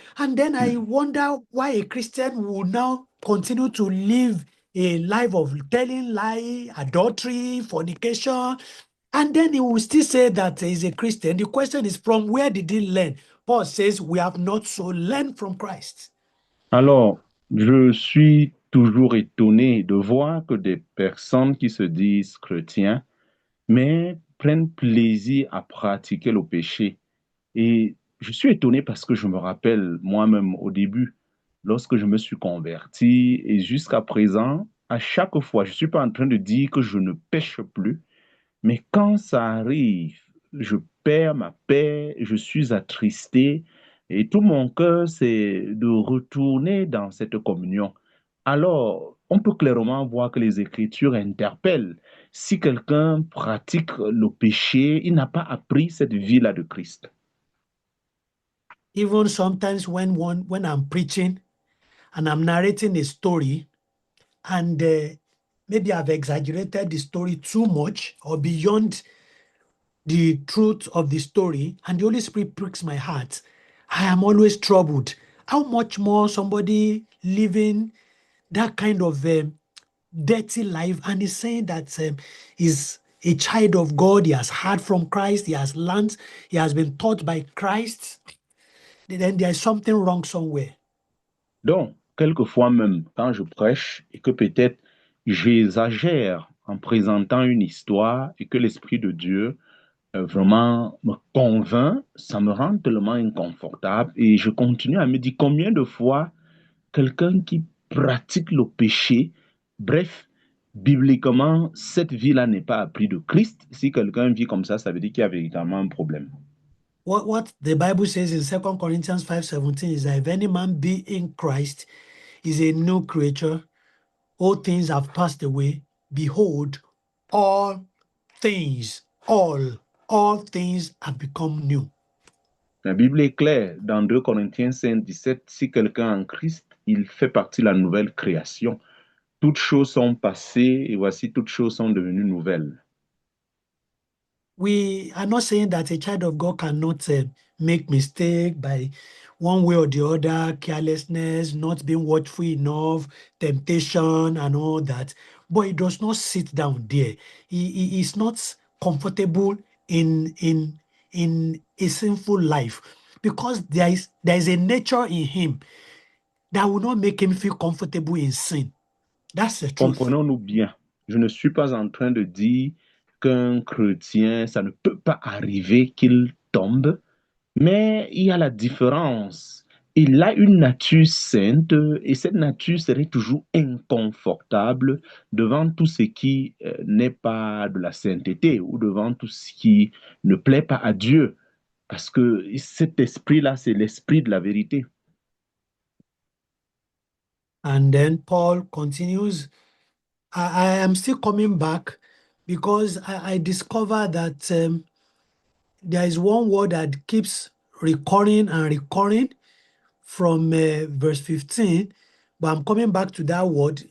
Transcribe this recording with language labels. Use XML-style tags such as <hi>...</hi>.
<en>And then I wonder why a Christian will now continue to live a life of telling lie, adultery, fornication, and then he will still say that he's a Christian. The question is, from where did he learn? Paul says we have not so learned from Christ.</en> <fr>Alors, je suis toujours étonné de voir que des personnes qui se disent chrétiens, mais prennent plaisir à pratiquer le péché. Et je suis étonné parce que je me rappelle moi-même au début, lorsque je me suis converti, et jusqu'à présent, à chaque fois, je ne suis pas en train de dire que je ne pêche plus, mais quand ça arrive, je perds ma paix, je suis attristé, et tout mon cœur, c'est de retourner dans cette communion. Alors, on peut clairement voir que les Écritures interpellent. Si quelqu'un pratique le péché, il n'a pas appris cette vie-là de Christ.</fr> <en>Even sometimes when I'm preaching and I'm narrating a story, and maybe I've exaggerated the story too much or beyond the truth of the story, and the Holy Spirit pricks my heart, I am always troubled. How much more somebody living that kind of dirty life and is saying that he's a child of God, he has heard from Christ, he has learned, he has been taught by Christ, then there is something wrong somewhere.</en> <fr>Donc, quelquefois même, quand je prêche et que peut-être j'exagère en présentant une histoire et que l'Esprit de Dieu vraiment me convainc, ça me rend tellement inconfortable et je continue à me dire combien de fois quelqu'un qui pratique le péché, bref, bibliquement, cette vie-là n'est pas apprise de Christ. Si quelqu'un vit comme ça veut dire qu'il y a véritablement un problème.</fr> <en>What the Bible says in 2 Corinthians 5:17 is that if any man be in Christ, is a new creature. All things have passed away. Behold, all things, all things have become new.</en> <fr>La Bible est claire dans 2 Corinthiens 5:17, si quelqu'un est en Christ, il fait partie de la nouvelle création. Toutes choses sont passées et voici toutes choses sont devenues nouvelles.</fr> <en>We are not saying that a child of God cannot make mistake by one way or the other, carelessness, not being watchful enough, temptation, and all that. But he does not sit down there. He is not comfortable in a sinful life because there is a nature in him that will not make him feel comfortable in sin. That's the truth.</en> <fr>Comprenons-nous bien. Je ne suis pas en train de dire qu'un chrétien, ça ne peut pas arriver qu'il tombe, mais il y a la différence. Il a une nature sainte et cette nature serait toujours inconfortable devant tout ce qui n'est pas de la sainteté ou devant tout ce qui ne plaît pas à Dieu. Parce que cet esprit-là, c'est l'esprit de la vérité.</fr> <en>And then Paul continues. I am still coming back because I discover that there is one word that keeps recurring and recurring from verse 15, but I'm coming back to that word.</en>